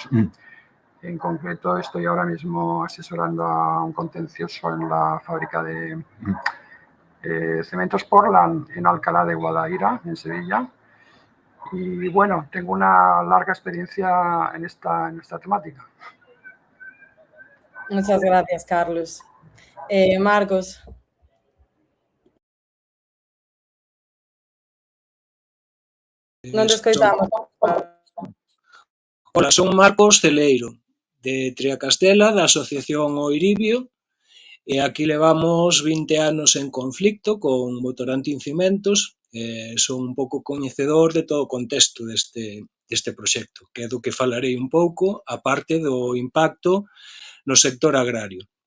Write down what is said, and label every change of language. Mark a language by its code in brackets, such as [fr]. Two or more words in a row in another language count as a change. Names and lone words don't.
[es] En concreto, estoy ahora mismo asesorando a un contencioso en la fábrica de cementos Portland en Alcalá de Guadaira, en Sevilla. Y bueno, tengo una larga experiencia en esta temática. Muchas gracias, Carlos. Marcos. [gl] Non te escoitamos. Ola, son Marcos Celeiro, de Triacastela, da Asociación Oiribio, e aquí levamos 20 anos en conflicto con Votorantim Cimentos, son un pouco coñecedor de todo o contexto deste proxecto, que é do que falarei un pouco, a parte do impacto no sector agrario.